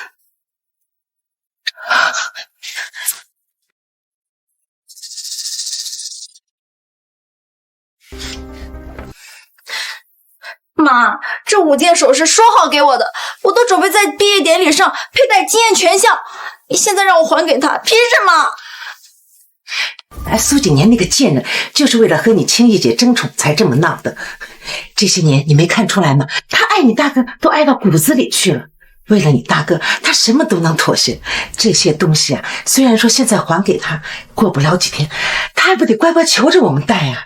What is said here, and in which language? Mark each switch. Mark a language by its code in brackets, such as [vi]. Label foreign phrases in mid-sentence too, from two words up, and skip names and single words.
[zh] 媽，這5件首飾說好給我的，我都準備在畢業典禮上佩戴驚豔全項，你現在讓我還給他，憑什麼？蘇景年那個賤人，就是為了和你青玉姐爭寵才這麼鬧的。這些年你沒看出來嗎？他愛你大哥都愛到骨子裡去了。為了你大哥，他什麼都能妥協。這些東西啊，雖然說現在還給他，過不了幾天，他還不得乖乖求着我們戴啊。